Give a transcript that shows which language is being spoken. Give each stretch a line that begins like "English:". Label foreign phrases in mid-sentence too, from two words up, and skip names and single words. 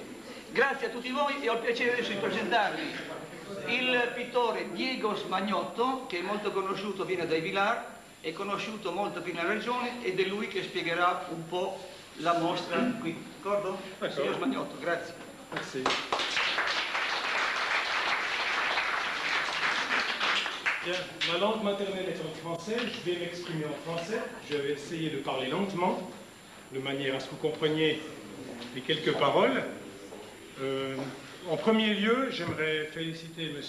Italian: Grazie a tutti voi e ho il piacere adesso di presentarvi il pittore Diego Smagnotto, che è molto conosciuto, viene dai Vilar, è conosciuto molto qui nella regione ed è lui che spiegherà un po' la mostra qui. D'accordo? Signor Smagnotto, grazie.
French: Merci. Bien, ma langue maternelle est en français, je vais m'exprimer en français, je vais essayer de parler lentement, de manière à ce que vous compreniez les quelques paroles. En premier lieu, j'aimerais féliciter M.